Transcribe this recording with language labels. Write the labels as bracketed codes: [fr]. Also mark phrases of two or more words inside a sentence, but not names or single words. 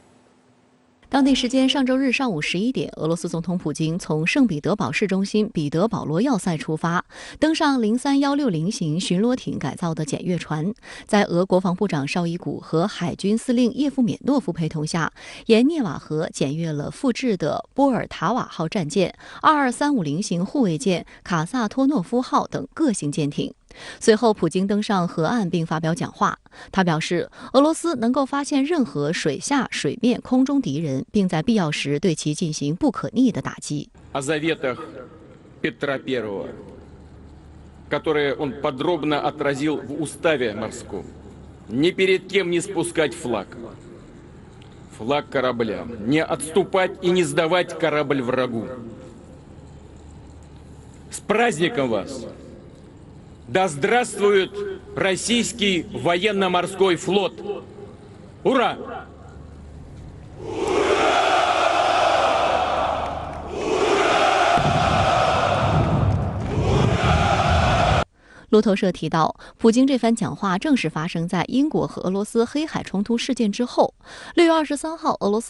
[zh] 当地时间上周日上午11点，俄罗斯总统普京从圣彼得堡市中心彼得保罗要塞出发，登上03160型巡逻艇改造的检阅船，在俄国防部长绍伊古和海军司令叶夫缅诺夫陪同下，沿涅瓦河检阅了复制的波尔塔瓦号战舰、22350型护卫舰、卡萨托诺夫号等各型舰艇。随后，普京登上河岸并发表讲话。他表示，俄罗斯能够发现任何水下、水面、空中敌人，并在必要时对其进行不可逆的打击。 [ru] О заветах Петра I, которые он подробно отразил в уставе морском, ни перед кем не спускать флаг корабля, не отступать и не сдавать корабль врагу. С праздником вас! Да здравствует российский военно-морской флот! Ура! [zh] 路透社提到，普京这番讲话正是发生在英国和俄罗斯黑海冲突事件之后。6月23号，俄罗